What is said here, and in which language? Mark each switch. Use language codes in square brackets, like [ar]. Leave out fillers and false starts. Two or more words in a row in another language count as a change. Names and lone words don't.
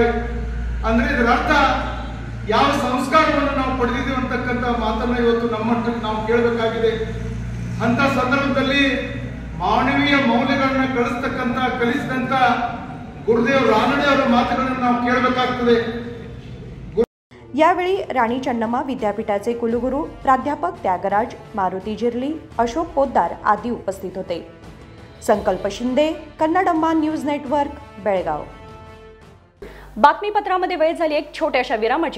[kn] ಅಂದ್ರೆ ಇದರ ಅರ್ಥ ಯಾವ ಸಂಸ್ಕಾರವನ್ನು ನಾವು ಪಡೆದಿದ್ದೀವಿ ಅಂತಕ್ಕಂಥ ಮಾತನ್ನ ಇವತ್ತು ನಮ್ಮಷ್ಟಕ್ಕೆ ನಾವು ಕೇಳಬೇಕಾಗಿದೆ. ಅಂತ ಸಂದರ್ಭದಲ್ಲಿ ಮಾನವೀಯ ಮೌಲ್ಯಗಳನ್ನ ಕಲಿಸಿದಂತ ಗುರುದೇವ್ ರಾನಡೆ ಅವರ ಮಾತುಗಳನ್ನು ನಾವು ಕೇಳಬೇಕಾಗ್ತದೆ. [mr] यावेळी राणी चन्नम्मा विद्यापीठाचे कुलगुरू प्राध्यापक त्यागराज, मारुती जिर्ली, अशोक पोद्दार आदी उपस्थित होते. संकल्प शिंदे, कन्नडम्मा न्यूज नेटवर्क, बेळगाव. बातमीपत्रामध्ये वेळ झाली एक छोट्याशा विरामाची.